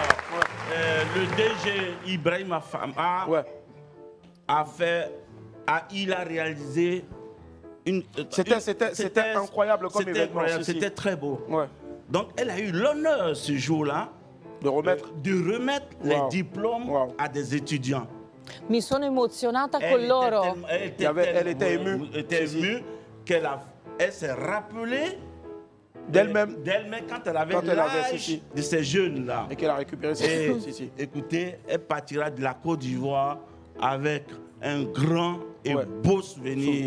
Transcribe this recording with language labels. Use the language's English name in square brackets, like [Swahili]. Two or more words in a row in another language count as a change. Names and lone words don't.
[French] Le DG Ibrahim Fama il a réalisé une... C'était incroyable comme événement. C'était très beau. Donc elle a eu l'honneur ce jour-là de remettre les diplômes à des étudiants. [Italian] Mi sono emozionata con loro. [French] Elle était émue qu'elle s'est rappelée d'elle-même quand elle avait l'âge de ces jeunes-là. Et qu'elle a récupéré ses filles. Écoutez, elle partira de la Côte d'Ivoire avec un grand et beau souvenir.